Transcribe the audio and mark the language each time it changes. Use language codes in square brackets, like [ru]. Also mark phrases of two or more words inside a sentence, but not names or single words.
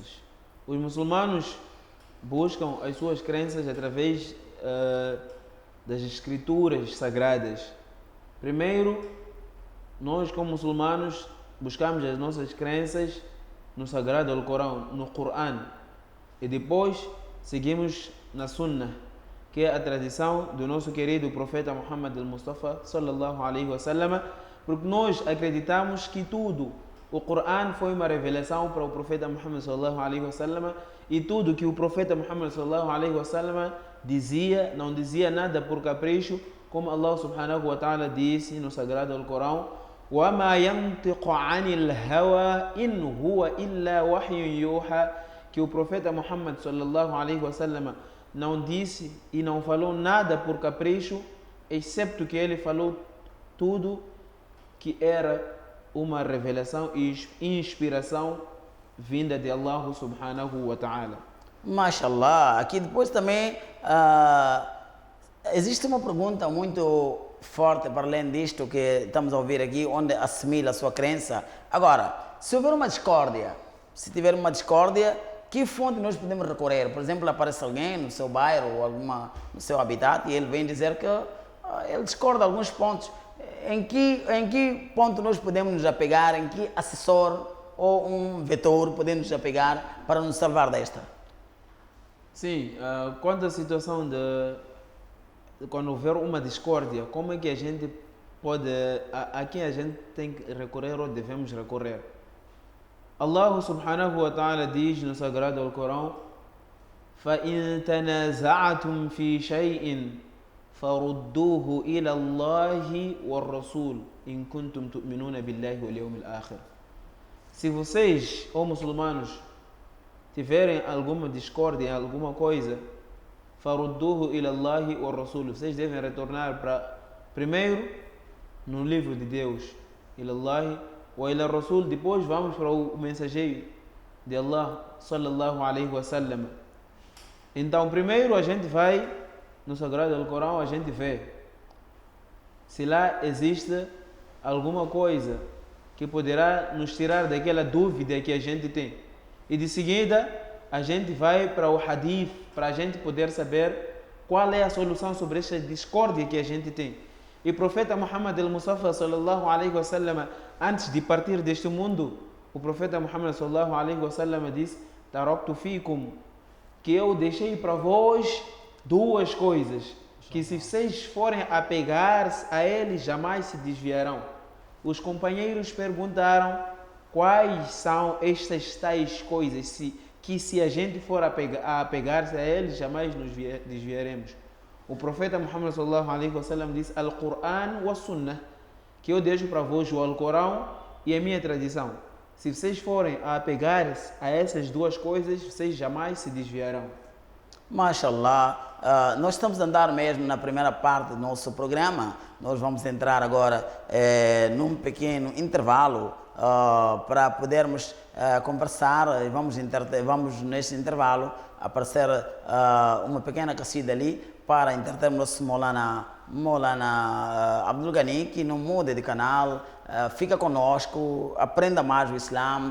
[pt] Os muçulmanos buscam as suas crenças através das escrituras sagradas. Primeiro, nós como muçulmanos buscamos as nossas crenças no Sagrado Alcorão, no Coran. E depois seguimos na Sunnah, que é a tradição do nosso querido profeta Muhammad al-Mustafa [ar] صلى الله عليه وسلم, [pt] porque nós acreditamos que tudo, o Coran foi uma revelação para o profeta Muhammad [ar] صلى الله عليه وسلم, [pt] e tudo que o profeta Muhammad [ar] صلى الله عليه [pt] wasallam dizia, não dizia nada por capricho, como [ar] الله سبحانه وتعالى [pt] disse no Sagrado Alcorão: [ar] وَمَا يَنْطِقُ عَنِ الْهَوَى إِنْ هُوَ إِلَّا وَحْيٌ يُوحَى, [pt] que o profeta Muhammad [ar] صلى الله عليه وسلم [pt] não disse e não falou nada por capricho, excepto que ele falou tudo que era uma revelação e inspiração vinda de [ar] الله سبحانه وتعالى. [pt] Mashallah, aqui depois também existe uma pergunta muito forte para além disto que estamos a ouvir aqui, onde assimila a sua crença. Agora, se houver uma discórdia, se tiver uma discórdia, que fonte nós podemos recorrer? Por exemplo, aparece alguém no seu bairro ou no seu habitat e ele vem dizer que ele discorda alguns pontos. Em que ponto nós podemos nos apegar, em que assessor ou um vetor podemos nos apegar para nos salvar desta? Sim, quanto à situação quando houver uma discórdia, como é que a gente pode, a quem a gente tem que recorrer ou devemos recorrer? [ar] الله سبحانه وتعالى [pt] diz no Sagrado Alcorão: [ar] فَإِن تَنَازَعْتُمْ فِي شَيْءٍ فَرُدُّوهُ إِلَى اللَّهِ وَالرَّسُولِ إِن كُنتُمْ تُؤْمِنُونَ بِاللَّهِ وَالْيَوْمِ الْآخِرِ. [pt] Se vocês, ou muçulmanos, tiverem alguma discórdia em alguma coisa, [ar] فَرُدُّوهُ إِلَى اللَّهِ وَالرَّسُولِ, [pt] vocês devem retornar para, primeiro, no livro de Deus, [ar] إِلَى اللَّهِ وإلى الرسول, [pt] depois vamos para o mensageiro de Allah [ar] صلى الله عليه وسلم. [pt] Então, primeiro a gente vai no Sagrado Alcorão, a gente vê se lá existe alguma coisa que poderá nos tirar daquela dúvida que a gente tem. E de seguida, a gente vai para o Hadith, para a gente poder saber qual é a solução sobre essa discórdia que a gente tem. E o profeta Muhammad al-Mustafa [ar] صلى الله عليه وسلم, [pt] antes de partir deste mundo, o profeta Muhammad [ar] صلى الله عليه وسلم [pt] disse: [ar] "تركت فيكم", [pt] que eu deixei para vós duas coisas, que se vocês forem apegar-se a eles, jamais se desviarão. Os companheiros perguntaram quais são estas tais coisas, que se a gente for apegar-se a eles, jamais nos desviaremos. O profeta Muhammad [ar] صلى الله عليه وسلم [pt] disse: [ar] القرآن والسنة, [pt] que eu deixo para vós o Alcorão e a minha tradição. Se vocês forem a apegar-se a essas duas coisas, vocês jamais se desviarão. Mashallah, nós estamos a andar mesmo na primeira parte do nosso programa. Nós vamos entrar agora num pequeno intervalo para podermos conversar e vamos neste intervalo aparecer uma pequena casida ali para entreter o nosso Maulana Abdul Ghani, que não muda de canal, fica conosco, aprenda mais o Islã.